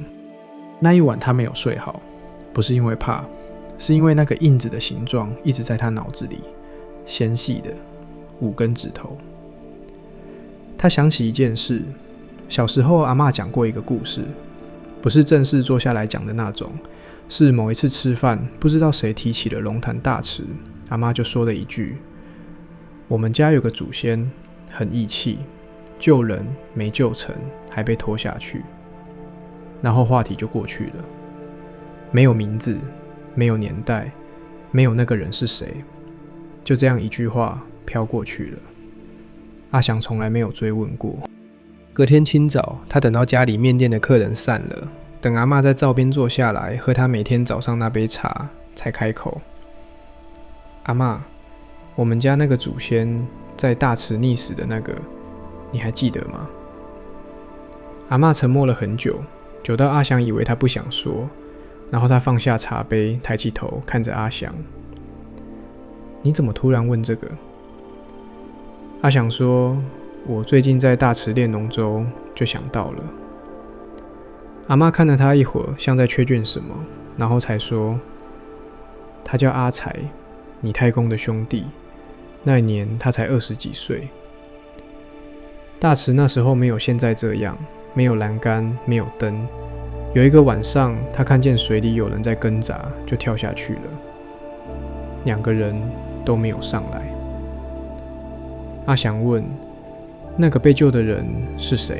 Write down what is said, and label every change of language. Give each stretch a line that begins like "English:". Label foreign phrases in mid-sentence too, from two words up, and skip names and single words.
Chinese: 那一晚他沒有睡好，不是因為怕，是因為那個印子的形狀一直在他腦子裡，纖細的5根指頭。他想起一件事，小時候阿嬷講過一個故事，不是正式坐下來講的那種，是某一次吃飯，不知道誰提起了龍潭大池，阿嬷就說了一句：“我們家有個祖先很義氣，救人沒救成，還被拖下去。” 然後話題就過去了，沒有名字，沒有年代，沒有那個人是誰，就這樣一句話飄過去了。阿翔從來沒有追問過。隔天清早，他等到家裡麵店的客人散了，等阿嬷在灶邊坐下來喝他每天早上那杯茶，才開口：“阿嬷，我們家那個祖先在大池溺死的那個，你還記得嗎？” 阿嬷沉默了很久，久到阿翔以為他不想說，然後他放下茶杯，抬起頭看着阿翔：“你怎麼突然問這個？” 阿翔說：“我最近在大池練龍舟，就想到了。” 阿嬤看了他一會兒，像在確認什麼，然後才說：“他叫阿才，你太公的兄弟。那一年他才20 幾歲。” 大池那時候沒有現在這樣，沒有欄杆，沒有燈。有一個晚上，他看見水裡有人在掙扎，就跳下去了。2個人都沒有上來。阿祥問：“那個被救的人是誰？”